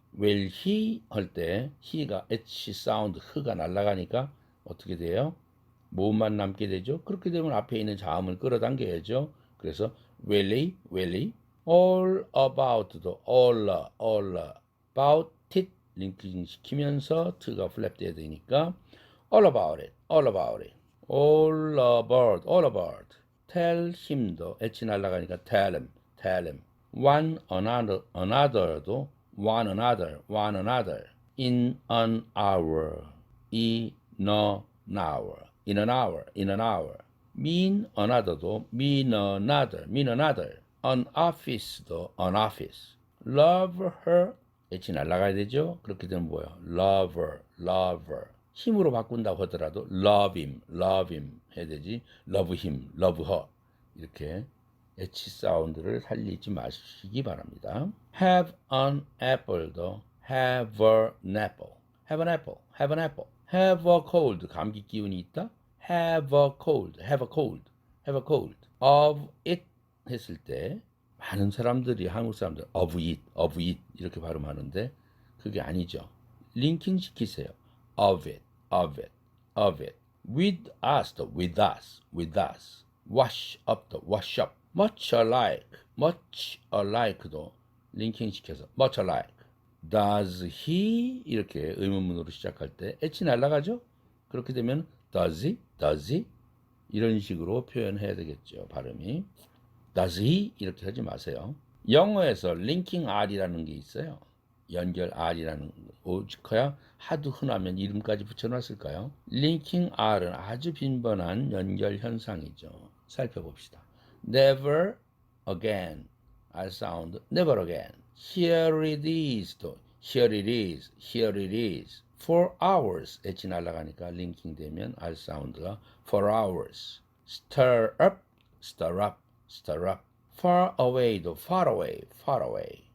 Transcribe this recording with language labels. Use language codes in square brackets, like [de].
[en] will he [ko] 할 때 he가 h 사운드 흐가 날아가니까 어떻게 돼요? 모음만 남게 되죠. 그렇게 되면 앞에 있는 자음을 끌어당겨야죠. [en] 그래서 will he, will he. all about도 all about it [ko] 링킹 시키면서 [en] t가 플랩 돼야 되니까 all about it, all about it. all about, all about. tell him도 [ko] h 날아가니까 [en] tell him, tell him. one another, another도 one another, one another. in an hour, in an hour, in an hour, in an hour. mean another도 mean another, mean another. an office도 an office. love her, h 날아가야 되죠. 그렇게 되면 뭐예요? love her, love her. [ko] 힘으로 바꾼다고 하더라도 [en] love him [ko] 해야 되지. [en] love him, love her. [ko] 이렇게 H 사운드를 살리지 마시기 바랍니다. [en] have an apple도 have an apple, have an apple, have an apple. have a cold, [ko] 감기 기운이 있다. [en] have a cold, have a cold, have a cold. of it [ko] 했을 때 많은 사람들이 한국 사람들 of it 이렇게 발음하는데 그게 아니죠. 링킹 시키세요. [en] of it, of it, of it. with us, with us, with us. wash up, wash up. much alike도 [ko] 링킹 시켜서 [en] much alike. [ko] does he 이렇게 의문문으로 시작할 때 h 날아가죠. 그렇게 되면 [en] does he [ko] 이런 식으로 표현해야 되겠죠. 발음이 [en] does he [ko] 이렇게 하지 마세요. 영어에서 링킹 R이라는 게 있어요. 연결 R이라는 오직커야 하도 흔하면 이름까지 붙여놨을까요? 링킹 R은 아주 빈번한 연결 현상이죠. 살펴봅시다. [en] never again R 사운드 never again. here it is 또 here it is, here it is. for hours H [ko] 날아가니까 링킹 되면 [en] R 사운드가 for hours. stir up, stir up, stir up. far away도 far away, far away.